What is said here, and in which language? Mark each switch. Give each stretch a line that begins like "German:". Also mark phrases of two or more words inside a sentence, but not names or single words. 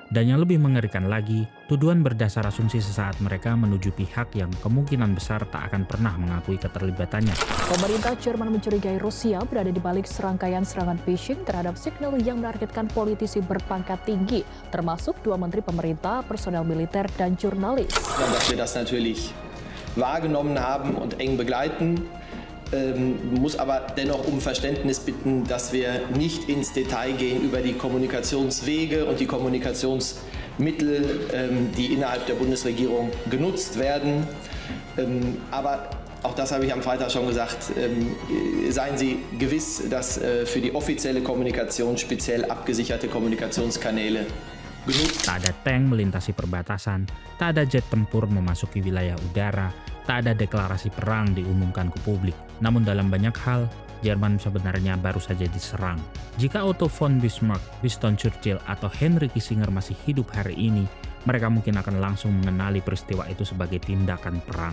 Indonesian: Dan yang lebih mengerikan lagi, tuduhan berdasar asumsi sesaat mereka menuju pihak yang kemungkinan besar tak akan pernah mengakui keterlibatannya. Pemerintah Jerman mencurigai Rusia berada di balik serangkaian serangan phishing terhadap signal yang menargetkan politisi berpangkat tinggi, termasuk 2 menteri pemerintah, personel militer, dan jurnalis.
German: Dass wir das natürlich wahrgenommen haben und eng begleiten. Muss aber dennoch um Verständnis bitten, dass wir nicht ins Detail gehen über die Kommunikationswege und die Kommunikationsmittel, die innerhalb der Bundesregierung genutzt werden. Aber auch das habe ich am Freitag schon gesagt, seien Sie gewiss, dass für die offizielle Kommunikation speziell abgesicherte Kommunikationskanäle genutzt.
Indonesian: Tak ada tank melintasi perbatasan, tak ada jet tempur memasuki wilayah udara, tak ada deklarasi perang diumumkan ke publik. Namun dalam banyak hal, Jerman sebenarnya baru saja diserang. Jika Otto von Bismarck, Winston Churchill, atau Henry Kissinger masih hidup hari ini, mereka mungkin akan langsung mengenali peristiwa itu sebagai tindakan perang.